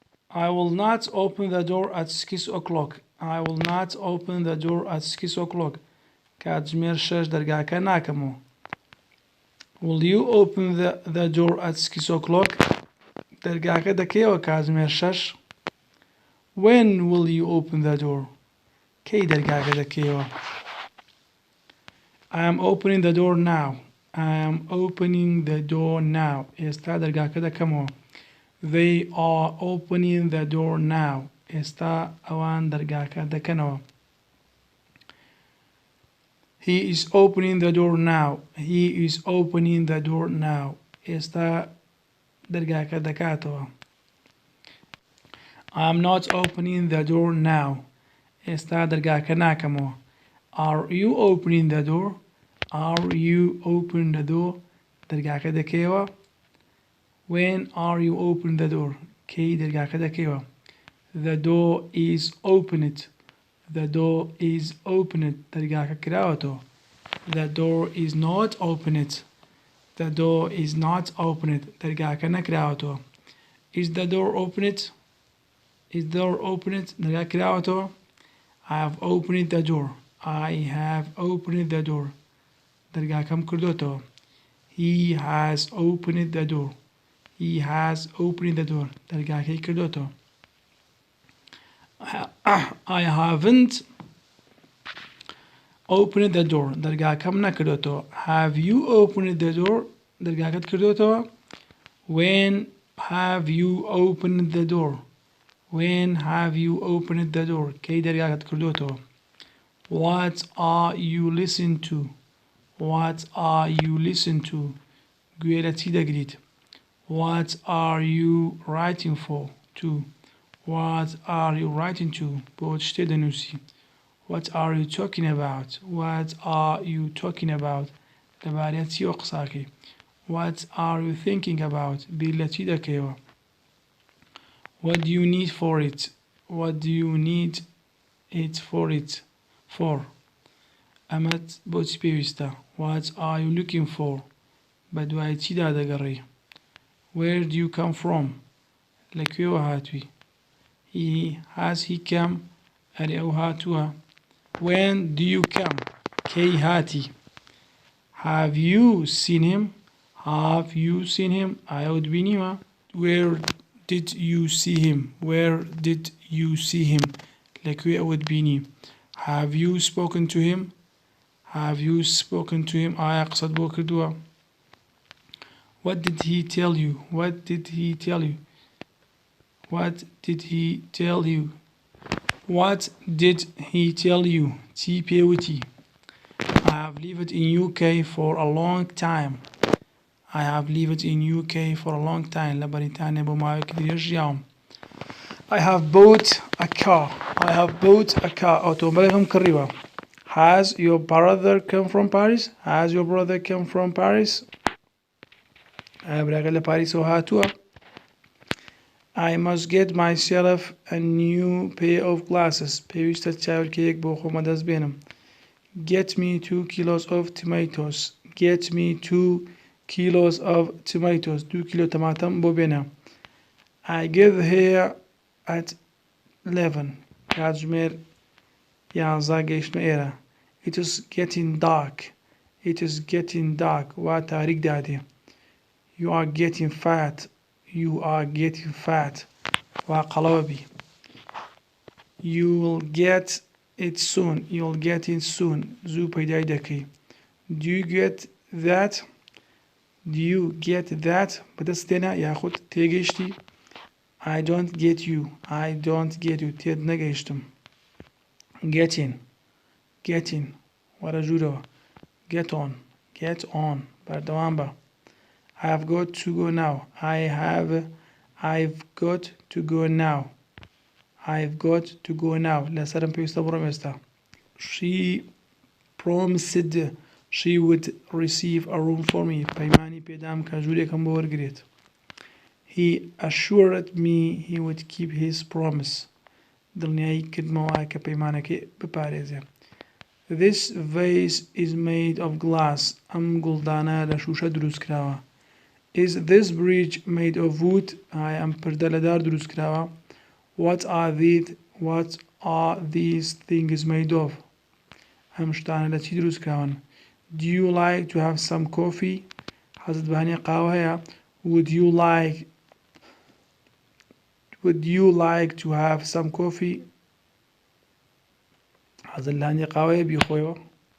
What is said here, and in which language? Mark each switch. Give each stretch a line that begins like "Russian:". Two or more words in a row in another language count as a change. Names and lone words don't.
English: I will not open the door at 6 o'clock. I will not open the door at 6 o'clock.
Central Kurdish: کاتژمێر 6 دەرگاکە ناکەمەوە.
English: Will you open the door at 6 o'clock?
Central Kurdish: دەرگاکە دەکەیەوە کاتژمێر 6.
English: When will you open the door?
Central Kurdish: کەی دەرگاکە دەکەیەوە.
English: I am opening the door now. I am opening the door now.
Central Kurdish: ئێستا دەرگاکە دەکەمەوە.
English: They are opening the door now.
Central Kurdish: ئێستا ئەوان دەرگاکە دەکەنەوە.
English: He is opening the door now. He is opening the door now.
Central Kurdish: ئێستا دەرگاکە دەکاتەوە.
English: I am not opening the door now.
Central Kurdish: ئێستا دەرگاکە ناکەمەوە.
English: Are you opening the door? Are you opening the door?
Central Kurdish: دەرگاکە دەکەیەوە.
English: When are you opening the door?
Central Kurdish: کەی دەرگاکە دەکەیەوە.
English: The door is opened. The door is opened.
Central Kurdish: دەرگاکە کراوەتەوە.
English: The door is not opened. The door is not opened.
Central Kurdish: دەرگاکە نەکراوەتەوە.
English: Is the door opened? Is the door opened?
Central Kurdish: دەرگا کراوەتەوە.
English: I have opened the door. I have opened the door.
Central Kurdish: دەرگاکەم کردوتەوە.
English: He has opened the door. He has opened the door.
Central Kurdish: دەرگاکەی کردوتەوە.
English: I haven't opened the door.
Central Kurdish: دەرگاکەم نەکردوتەوە.
English: Have you opened the door?
Central Kurdish: دەرگاکەت کردوتەوە.
English: When have you opened the door? When have you opened the door?
Central Kurdish: کەی دەرگاکەت کردوتەوە.
English: What are you listening to? What are you listening to?
Central Kurdish: گوێ لە چی دەگریت.
English: What are you writing for? To. What are you writing to?
Central Kurdish: بۆ چ شتێ دەنووسی.
English: What are you talking about? What are you talking about?
Central Kurdish: لەبارەی چیەوە قساکەی.
English: What are you thinking about?
Central Kurdish: بیر لە چی دەکەیەوە.
English: What do you need for it? What do you need it for it? For.
Central Kurdish: ئەمەت بۆ چی پێویستە.
English: What are you looking for?
Central Kurdish: بە دوای چیدا دەگەڕی.
English: Where do you come from?
Central Kurdish: لەکوێوە هاتووی.
English: He come.
Central Kurdish: ئەرێ ئەو هاتووە.
English: When do you come?
Central Kurdish: کەی هاتی.
English: Have you seen him? Have you seen him?
Central Kurdish: ئایاوت بینیوە.
English: Where did you see him? Where did you see him?
Central Kurdish: لەکوێ ئەوت بینی.
English: Have you spoken to him? Have you spoken to him?
Central Kurdish: ئایا قسەت بۆ کردووە.
English: What did he tell you? What did he tell you? What did he tell you? What did he tell you?
Central Kurdish: چی پێوتی.
English: I have lived in UK for a long time. I have lived in UK for a long time.
Central Kurdish: لە بەریتانیا بۆ ماوەیەکی درێژ ژیاوم.
English: I have bought a car. I have bought a car.
Central Kurdish: ئۆتۆمۆبیلێکم کڕیوە.
English: Has your brother come from Paris? Has your brother come from Paris?
Central Kurdish: ئایا براکە لە پاریسەوە هاتووە.
English: I must get myself a new pair of glasses.
Central Kurdish: پێویستە چاویلکەیەک بۆ خۆمە دەست بێنم.
English: Get me 2 kilos of tomatoes. Get me 2 kilos of tomatoes.
Central Kurdish: 2 کیلۆ تەماتەم بۆ بێنە.
English: I get here at 11.
Central Kurdish: کاتژمێر 11 گەیشتمە ئێرە.
English: It is getting dark. It is getting dark.
Central Kurdish: وا تاریک دادێ.
English: You are getting fat. You are getting fat.
Central Kurdish: وا قەڵەوە بی.
English: You will get it soon. You'll get it soon.
Central Kurdish: زوو پەیدای دەکەی.
English: Do you get that? Do you get that?
Central Kurdish: بەدەست تێنا یاخود تێگەیشتی.
English: I don't get you. I don't get you.
Central Kurdish: تێت نەگەیشتم.
English: Getting. Getting.
Central Kurdish: وەرە ژوورەوە.
English: Get on. Get on.
Central Kurdish: بەردەوام بە.
English: I've got to go now. I've got to go now. I've got to go now.
Central Kurdish: لەسەرم پێویستە بڕۆم ئێستا.
English: She promised she would receive a room for me.
Central Kurdish: پەیمانی پێدام کە ژوورێکم بۆ وەرگرێت.
English: He assured me he would keep his promise.
Central Kurdish: دڵنیایی کردمەوە کە پەیمانەکەی بپارێزێ.
English: This vase is made of glass.
Central Kurdish: ئەم گوڵدانە لە شوشە دروست کراوە.
English: Is this bridge made of wood?
Central Kurdish: ئایا ئەم پردە لە دار دروست کراوە.
English: what are these things made of
Central Kurdish: ئەم شتانە لە چی دروست کراون
English: do you like to have some coffee
Central Kurdish: حەزت بەهێنێ قاوە هەیە
English: would you like to have some coffee
Central Kurdish: حەزت لە هەندێک قاوەیە بیخۆیەوە